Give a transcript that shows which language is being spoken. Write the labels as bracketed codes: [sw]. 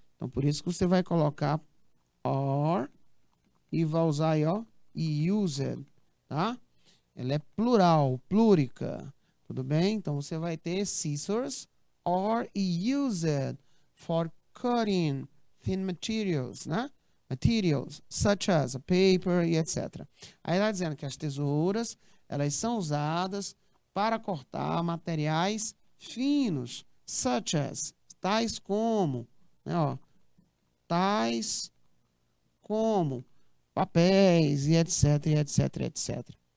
[pt] Então, por isso que você vai colocar or e vai usar aí, ó, used, tá? Ela é plural, plúrica. Tudo bem? Então, você vai ter [en] scissors or used for cutting thin materials, [pt] né? [en] Materials, such as a paper e etc. [pt] Aí ela dizendo que as tesouras, elas são usadas para cortar materiais finos, [en] such as, [pt] tais como, né, ó, tais como papéis e etc, e etc, etc.